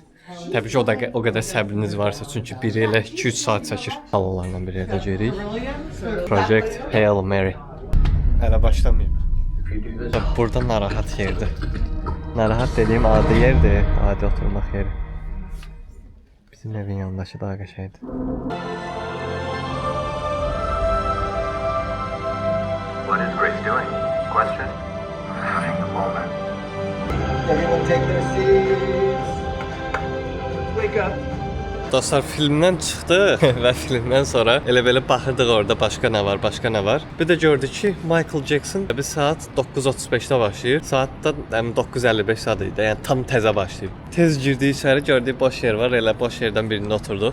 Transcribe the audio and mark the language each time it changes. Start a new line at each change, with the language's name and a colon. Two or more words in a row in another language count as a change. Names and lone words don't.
Azerbaijani: Təbii ki, o qədər səbriniz varsa, çünki biri elə 2-3 saat çəkir. Salonlardan bir yerdə gedirik. Project Hail Mary. Hələ başlamayıb. Burada narahat yerdir. Narahat dediyim adi yerdir, adi oturmaq yeri. Bizim evin yanındakı daha qəşəngdir.
English: What is Grace doing? Question? Having a moment. Everyone take their seats. Wake up.
Azerbaijani: Dostlar, filmdən çıxdıq və filmdən sonra elə belə baxırdıq orada başqa nə var. Bir də gördük ki, Michael Jackson bir saat 9:35-də başlayır. Saatda 9:55 saat idi. Yəni tam təzə başlayıb. Tez girdik içəri, gördük boş yer var. Elə boş yerdən birində oturduq.